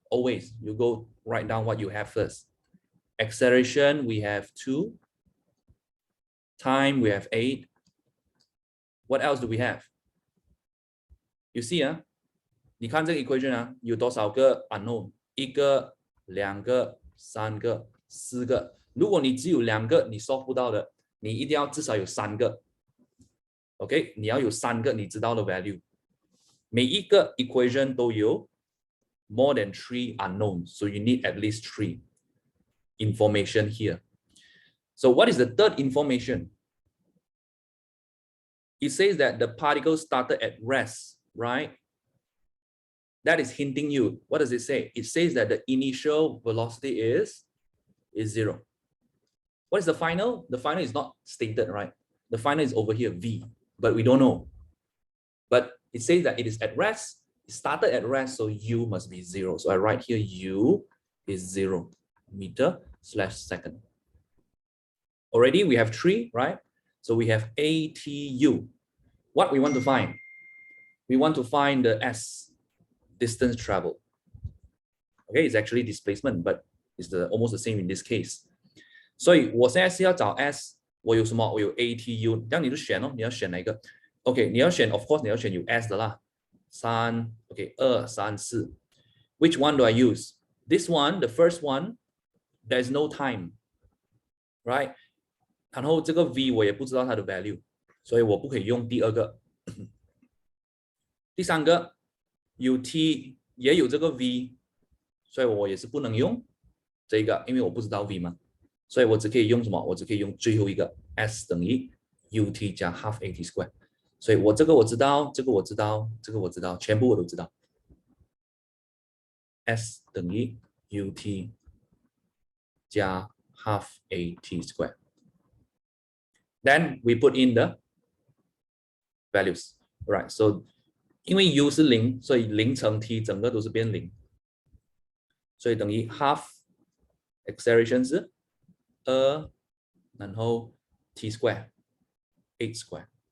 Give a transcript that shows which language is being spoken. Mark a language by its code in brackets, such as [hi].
[en] Always, you go write down what you have first. Acceleration, we have 2. Time, we have 8. What else do we have? [zh] You see, 你看这个 equation 有多少个 unknown？ 1个、2个、3个、4个。如果你只有2个，你 solve 不到的，你一定要至少有3个。 OK， 你要有3个你知道的 value。 [en] 每一个 equation 都有 more than 3 unknowns, so you need at least 3 information here. So what is the third information? It says that the particle started at rest, right? That is hinting you. What does it say? It says that the initial velocity is 0. What is the final? The final is not stated, right? The final is over here, v, but we don't know. But it says that it is at rest. It started at rest, so u must be 0. So I write here u is 0 meter/second. Already we have 3, right? So we have ATU. What we want to find? We want to find the S, distance traveled. Okay, it's actually displacement, but it's almost the same in this case. [zh] 所以我现在是要找 S， 我有什么？我有 ATU， 这样你就选哦，你要选哪一个 ？OK， 你要选 ， of course 你要选有 S 的啦。 [en] 3 ，OK， 2、3、4。 Which one do I use? This one, the first one, there is no time, right? [zh] 然后这个 V 我也不知道它的 value， 所以我不可以用第二个。第三个 UT 也有这个 V， 所以我也是不能用这个，因为我不知道 V 嘛，所以我只可以用什么？我只可以用最后一个 S 等于 UT 加 half AT square。所以我这个我知道，这个我知道，这个我知道，全部我都知道。 S 等于 UT 加 half AT square。 [en] Then we put in the values, right? [zh] So 因为 U 是0，所以0乘 T 整个都是变0，所以等于 half acceleration 是2，然后 T square 8 square。